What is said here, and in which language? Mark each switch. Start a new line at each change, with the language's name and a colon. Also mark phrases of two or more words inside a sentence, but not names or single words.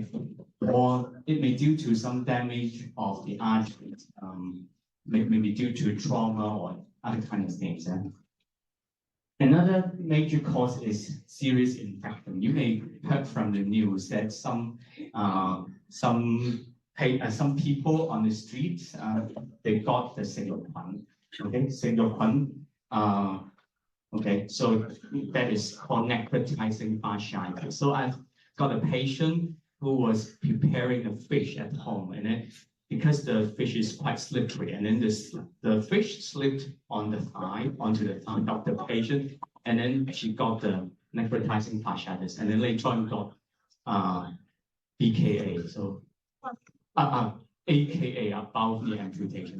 English: Or it may be due to some damage of the arteries, maybe due to trauma or other kind of things. Another major cause is serious infection. You may heard from the news that some people on the streets they got the 食肉菌. Okay, 食肉菌. Okay, so that is called necrotizing fasciitis. So I've got a patient who was preparing a fish at home, and then because the fish is quite slippery, and then the fish slipped onto the thigh of the patient, and then she got the necrotizing fasciitis, and then later on got BKA, so AKA above the amputation.